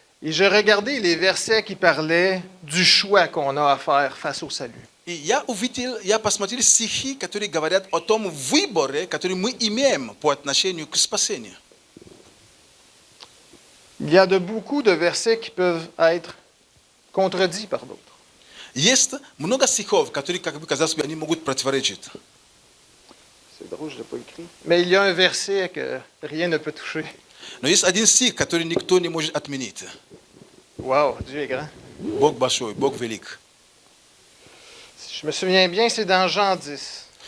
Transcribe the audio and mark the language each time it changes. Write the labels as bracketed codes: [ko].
[fr] Et j'ai regardé les versets qui parlaient du choix qu'on a à faire face au salut. [ru] И я посмотрел стихи, которые говорят о том выборе, который мы имеем по отношению к спасению. [fr] Il y a beaucoup de versets qui peuvent être contredits par d'autres. [ru] Есть много стихов, которые, как бы казалось бы, они могут противоречить. [fr] C'est drôle, je ne l'ai pas écrit. Mais il y a un verset que rien ne peut toucher. [ru] Но есть один стих, который никто не может отменить. [fr] Wow, Dieu est grand. [ru] Бог большой, Бог велик. [fr] Si je me souviens bien, c'est dans Jean 10.